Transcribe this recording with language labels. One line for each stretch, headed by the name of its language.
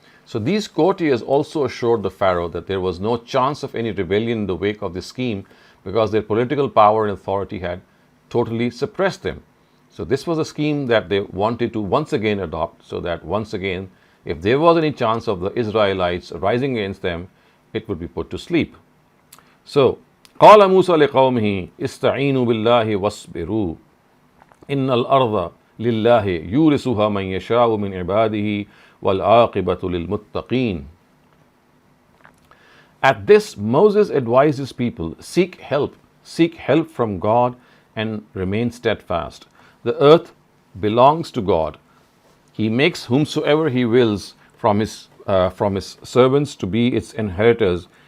English: So these courtiers also assured the Pharaoh that there was no chance of any rebellion in the wake of this scheme, because their political power and authority had totally suppressed them. So this was a scheme that they wanted to once again adopt, so that once again, if there was any chance of the Israelites rising against them, it would be put to sleep.
Arabic: So, قال موسى لقومه استعينوا بالله واصبروا إن الأرض لله يورثها من يشاء من عباده والعاقبة للمتقين.
English: At this, Moses advised his people, seek help from God and remain steadfast. The earth belongs to God. He makes whomsoever he wills from his servants to be its inheritors.